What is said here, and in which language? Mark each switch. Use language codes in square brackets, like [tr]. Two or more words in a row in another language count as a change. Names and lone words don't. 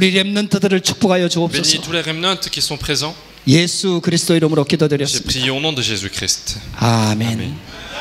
[ko] 우리 렘넌트들을 축복하여 [fr] Bénis [ko] 주옵소서. [fr] tous les remnants qui sont présents. [ko] 예수 그리스도 이름으로 [fr] J'ai [ko] 기도드렸습니다. [fr] prié au nom de Jésus-Christ. [ko] 아멘. [fr] Amen.